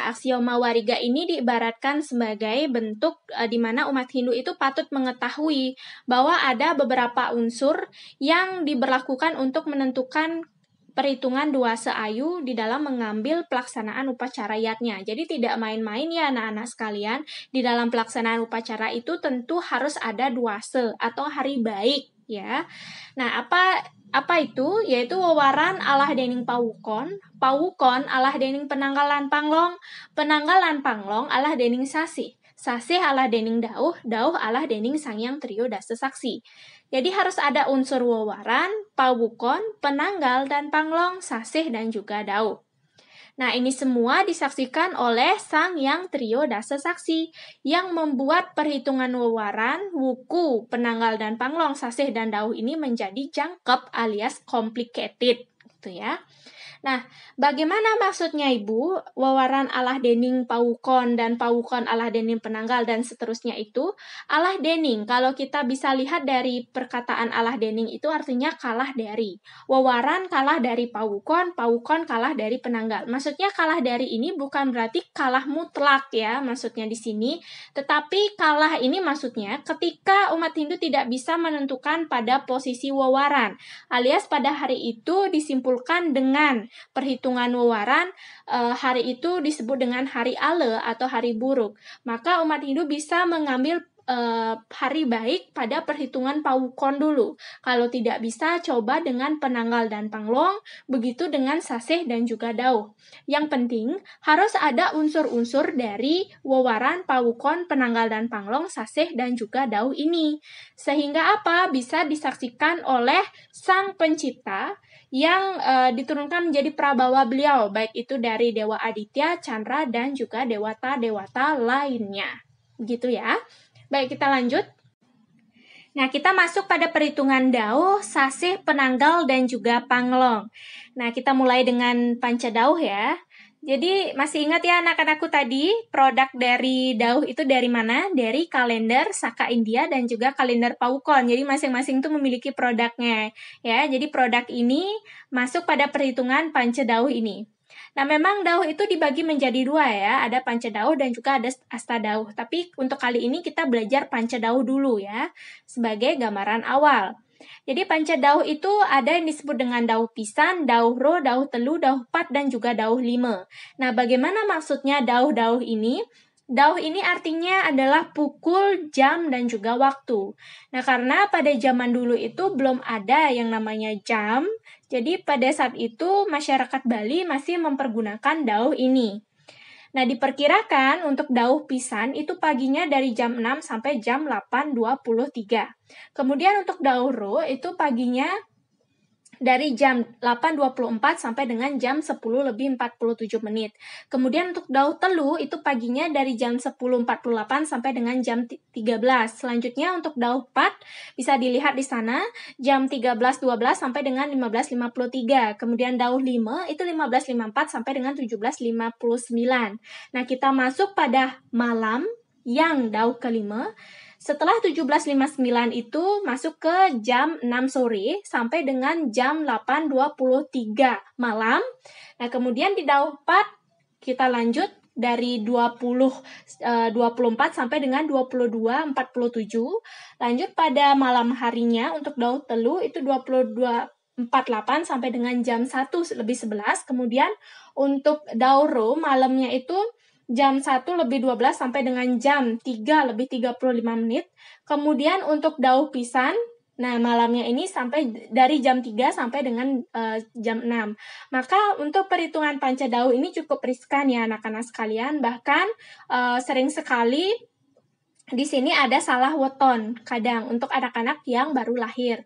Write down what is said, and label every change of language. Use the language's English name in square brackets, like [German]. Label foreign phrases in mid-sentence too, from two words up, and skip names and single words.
[Indonesian] Aksioma Wariga ini diibaratkan sebagai bentuk di mana umat Hindu itu patut mengetahui bahwa ada beberapa unsur yang diberlakukan untuk menentukan perhitungan dua seayu di dalam mengambil pelaksanaan upacara yatnya. Jadi tidak main-main ya anak-anak sekalian. Di dalam pelaksanaan upacara itu tentu harus ada dua se atau hari baik ya. Nah, apa itu? [Balinese] Yaitu wewaran alah dening Pawukon, Pawukon alah dening penanggalan Panglong, penanggalan Panglong alah dening Sasih, Sasih alah dening Dauh, Dauh alah dening Sangyang Trio Dasa Saksi. [Indonesian] Jadi harus ada unsur wewaran, Pawukon, penanggal, dan Panglong, Sasih, dan juga Dauh. Nah, ini semua disaksikan oleh Sang Yang Trio Dasa Saksi yang membuat perhitungan wewaran, wuku, penanggal dan panglong, sasih dan dauh ini menjadi jangkep alias complicated, gitu ya. Nah, bagaimana maksudnya Ibu? [Balinese] Wewaran alah dening pawukon [Indonesian] dan [Balinese] pawukon alah dening penanggal [Indonesian] dan seterusnya itu. [Balinese] Alah dening, [Indonesian] kalau kita bisa lihat dari perkataan [Balinese] alah dening [Indonesian] itu artinya kalah dari. Wewaran kalah dari pawukon, pawukon kalah dari penanggal. Maksudnya kalah dari ini bukan berarti kalah mutlak ya, maksudnya di sini. Tetapi kalah ini maksudnya ketika umat Hindu tidak bisa menentukan pada posisi wewaran, alias pada hari itu disimpulkan dengan perhitungan wewaran, hari itu disebut dengan hari ale atau hari buruk. Maka umat Hindu bisa mengambil hari baik pada perhitungan pawukon dulu. Kalau tidak bisa, coba dengan penanggal dan panglong, begitu dengan sasih dan juga dauh. Yang penting, harus ada unsur-unsur dari wewaran, pawukon, penanggal dan panglong, sasih dan juga dauh ini. Sehingga apa? Bisa disaksikan oleh Sang Pencipta yang diturunkan menjadi prabawa beliau, baik itu dari Dewa Aditya, Chandra, dan juga dewata-dewata lainnya. Begitu ya. Baik, kita lanjut. Nah, kita masuk pada perhitungan dauh, sasih, penanggal, dan juga panglong. Nah, kita mulai dengan panca dauh ya. Jadi, masih ingat ya anak-anakku tadi, produk dari dauh itu dari mana? Dari kalender Saka India dan juga kalender Pawukon. Jadi, masing-masing itu memiliki produknya. Ya, jadi produk ini masuk pada perhitungan panca dauh ini. Nah, memang dauh itu dibagi menjadi dua ya, ada panca dauh dan juga ada asta dauh. Tapi untuk kali ini kita belajar panca dauh dulu ya, sebagai gambaran awal. Jadi panca dauh itu ada yang disebut dengan dauh pisan, dauh ro, dauh telu, dauh pat, dan juga dauh lima. Nah, bagaimana maksudnya dauh-dauh ini? Dauh ini artinya adalah pukul, jam, dan juga waktu. Nah, karena pada zaman dulu itu belum ada yang namanya jam, jadi pada saat itu masyarakat Bali masih mempergunakan dauh ini. Nah, diperkirakan untuk dauh pisan itu paginya dari jam 6 sampai jam 8.23. Kemudian untuk dauh ro itu paginya dari jam 8.24 sampai dengan jam 10.47 menit. Kemudian untuk dauh telu itu paginya dari jam 10.48 sampai dengan jam 13. Selanjutnya untuk dauh pat bisa dilihat di sana jam 13.12 sampai dengan 15.53. Kemudian dauh 5 itu 15.54 sampai dengan 17.59. Nah, kita masuk pada malam yang dauh kelima. Setelah 17.59 itu masuk ke jam 6 sore sampai dengan jam 8.23 malam. Nah, kemudian di dauh 4 kita lanjut dari 24 sampai dengan 22.47. Lanjut pada malam harinya untuk dauh telu itu 22.48 sampai dengan jam 1.11. Kemudian untuk dauh ro malamnya itu jam 1.12 sampai dengan jam 3.35 menit. Kemudian untuk dauh pisan, nah malamnya ini sampai dari jam 3 sampai dengan jam 6. Maka untuk perhitungan panca dauh ini cukup riskan ya anak-anak sekalian. Bahkan sering sekali di sini ada salah weton kadang untuk anak-anak yang baru lahir.